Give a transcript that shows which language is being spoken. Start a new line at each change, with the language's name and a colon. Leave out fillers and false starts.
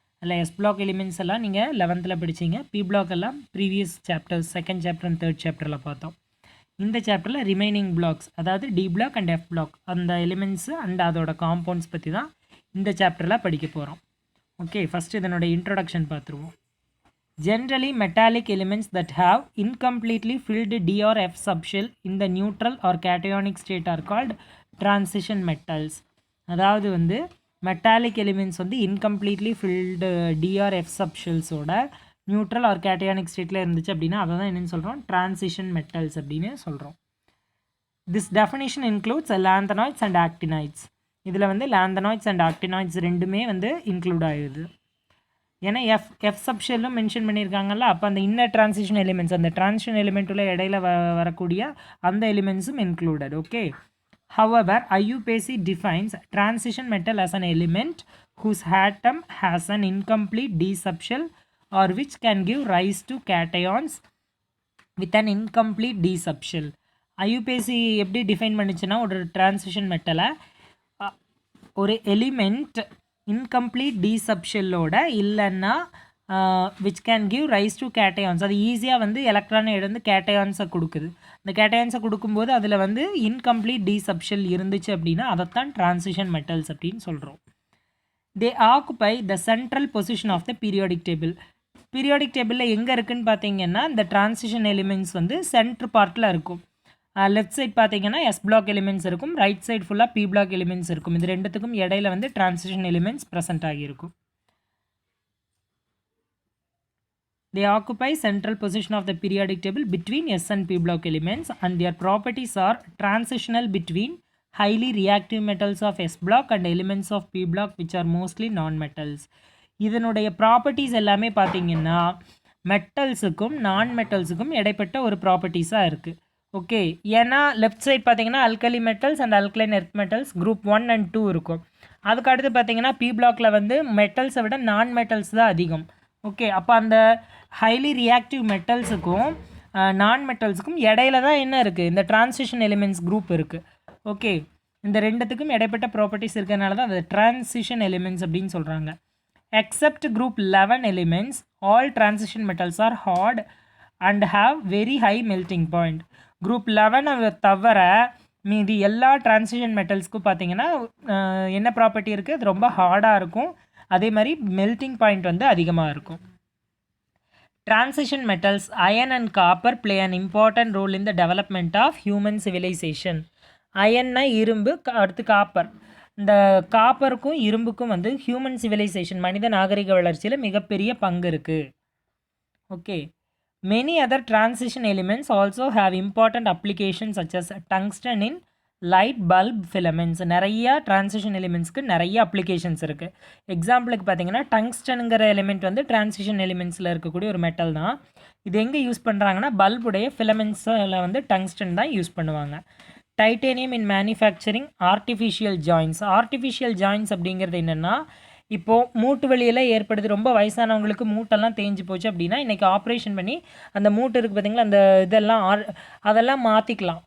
Tamil: அதில் S block elements எல்லாம் நீங்கள் 11th படிச்சிங்க. பி பிளாக் எல்லாம் previous chapters second chapter and third சாப்டரில் பார்த்தோம். இந்த சாப்டரில் ரிமைனிங் பிளாக்ஸ் அதாவது D black and F block அந்த எலிமெண்ட்ஸு அண்ட் அதோட காம்பவுண்ட்ஸ் பற்றி தான் இந்த சாப்டரில் படிக்க போகிறோம். ஓகே, ஃபஸ்ட்டு இதனோட இன்ட்ரொடக்ஷன் பார்த்துருவோம்.
English: Generally, metallic elements that have incompletely filled D or F subshell in the neutral or cationic state are called transition metals.
Tamil: அதாவது வந்து மெட்டாலிக் எலிமெண்ட்ஸ் வந்து incompletely field D R F சப்ஷெல்ஸோட neutral R cationic ஸ்டேட்டில் இருந்துச்சு அப்படின்னா அதை தான் என்னென்னு சொல்கிறோம், டிரான்சிஷன் மெட்டல்ஸ் அப்படின்னு சொல்கிறோம்.
English: This definition includes lanthanoids and actinoids.
Tamil: இதில் வந்து லாந்தனாய்ட்ஸ் அண்ட் ஆக்டினாய்ட்ஸ் ரெண்டுமே வந்து இன்க்ளூட் ஆகுது. ஏன்னா எஃப் சப்ஷெல்லும் மென்ஷன் பண்ணியிருக்காங்கல்ல, அப்போ அந்த இன்னர் டிரான்சிஷன் எலிமெண்ட்ஸ் அந்த டிரான்சிஷன் எலிமெண்ட்டுள்ள இடையில வரக்கூடிய அந்த எலிமெண்ட்ஸும் included. Okay.
English: However, IUPAC defines transition metal as an element whose atom has an incomplete D subshell or which can give rise to cations with an incomplete D subshell.
Tamil: IUPAC எப்படி define பண்ணிச்சுன்னா, ஒரு transition மெட்டலை ஒரு element incomplete D சப்ஷெல்லோட இல்லைன்னா
English: which can give rise to cations,
Tamil: அது ஈஸியாக வந்து எலக்ட்ரானை எடுத்து கேட்டயான்ஸை கொடுக்குது. இந்த கேட்டயான்ஸை கொடுக்கும்போது அதில் வந்து இன்கம்ப்ளீட் டி சப்ஷெல் இருந்துச்சு அப்படின்னா அதைத்தான் டிரான்சிஷன் மெட்டல்ஸ் அப்படின்னு சொல்கிறோம்.
English: They occupy the central position of the periodic table.
Tamil: Periodic டேபிளில் எங்கே இருக்குதுன்னு பார்த்தீங்கன்னா இந்த டிரான்சிஷன் எலிமெண்ட்ஸ் வந்து சென்ட்ரு பார்ட்டில் இருக்கும். லெஃப்ட் சைட் பார்த்தீங்கன்னா எஸ் பிளாக் எலிமெண்ட்ஸ் இருக்கும், ரைட் சைட் ஃபுல்லாக பி பிளாக் எலிமெண்ட்ஸ் இருக்கும். இது ரெண்டுத்துக்கும் இடையில வந்து டிரான்சிஷன் எலிமெண்ட்ஸ் ப்ரெசென்ட் ஆகியிருக்கும்.
English: They occupy central position of the periodic table between S and P block elements and their properties are transitional between highly reactive metals of S block and elements of P block which are mostly non-metals.
Tamil: இதனுடைய properties எல்லாமே பார்த்தீங்கன்னா மெட்டல்ஸுக்கும் நான் மெட்டல்ஸுக்கும் இடைப்பட்ட ஒரு ப்ராப்பர்ட்டிஸாக இருக்குது. Okay, ஏன்னா left side பார்த்தீங்கன்னா alkali metals and alkaline earth metals group 1 and 2 இருக்கும். அதுக்கு அடுத்து பார்த்தீங்கன்னா பி பிளாக்கில் வந்து மெட்டல்ஸை விட நான் மெட்டல்ஸ் தான் அதிகம். ஓகே, அப்போ அந்த ஹைலி ரியாக்டிவ் மெட்டல்ஸுக்கும் நான் மெட்டல்ஸுக்கும் இடையில தான் என்ன இருக்குது, இந்த டிரான்சிஷன் எலிமெண்ட்ஸ் குரூப் இருக்குது. ஓகே, இந்த ரெண்டுத்துக்கும் இடைப்பட்ட ப்ராப்பர்ட்டிஸ் இருக்கிறதுனால தான் அந்த டிரான்சிஷன் எலிமெண்ட்ஸ் அப்படின்னு சொல்கிறாங்க.
English: Except group 11 elements all transition metals are hard and have very high melting point.
Tamil: Group 11 தவிர மீதி எல்லா டிரான்சிஷன் மெட்டல்ஸ்க்கும் பார்த்தீங்கன்னா என்ன ப்ராப்பர்ட்டி இருக்குது, அது ரொம்ப ஹார்டாக இருக்கும், அதே மாதிரி மெல்டிங் பாயிண்ட் வந்து அதிகமாக இருக்கும்.
English: Transition metals iron and copper play an important role in the development of human civilization.
Tamil: அயன்னா இரும்பு, அடுத்து காப்பர். இந்த காப்பருக்கும் இரும்புக்கும் வந்து ஹியூமன் சிவிலைசேஷன் மனித நாகரிக வளர்ச்சியில் மிகப்பெரிய பங்கு இருக்குது.
English: Okay, many other transition elements also have important applications such as tungsten in light bulb filaments.
Tamil: நிறையா டிரான்சிஷன் எலிமெண்ட்ஸ்க்கு நிறைய அப்ளிகேஷன்ஸ் இருக்குது. எக்ஸாம்பிளுக்கு பார்த்தீங்கன்னா டங்ஸ்டனுங்கிற எலிமெண்ட் வந்து டிரான்சிஷன் எலிமெண்ட்ஸில் இருக்கக்கூடிய ஒரு மெட்டல் தான். இது எங்கே யூஸ் பண்ணுறாங்கன்னா பல்புடைய ஃபிலமெண்ட்ஸில் வந்து டங்ஸ்டன் தான் யூஸ் பண்ணுவாங்க.
English: Titanium in manufacturing artificial joints.
Tamil: Artificial joints அப்படிங்கிறது என்னென்னா, இப்போது மூட்டு வலியெல்லாம் ஏற்படுது, ரொம்ப வயசானவங்களுக்கு மூட்டெல்லாம் தேஞ்சு போச்சு அப்படின்னா இன்றைக்கி ஆப்ரேஷன் பண்ணி அந்த மூட்டு இருக்குது பார்த்திங்களா, அந்த அதெல்லாம் மாற்றிக்கலாம்.